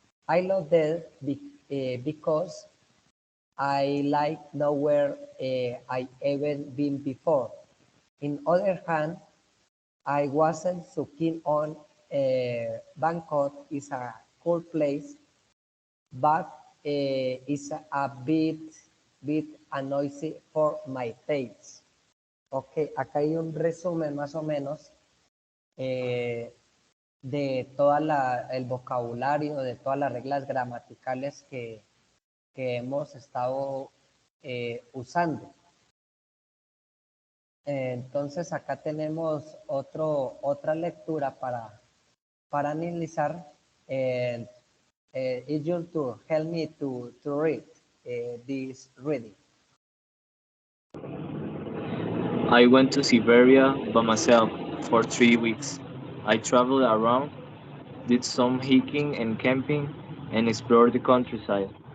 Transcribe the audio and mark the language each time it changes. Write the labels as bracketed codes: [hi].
[en] I love that because I like nowhere I ever been before. In other hand, I wasn't so keen on Bangkok is a cool place, but it's a bit noisy for my taste. [es] Ok, acá hay un resumen más o menos eh, de toda el vocabulario, de todas las reglas gramaticales que hemos estado usando. Entonces acá tenemos otra lectura para analizar. [en] It's your turn. Help me to read this reading. I went to Siberia by myself for 3 weeks. I traveled around, did some hiking and camping, and explored the countryside.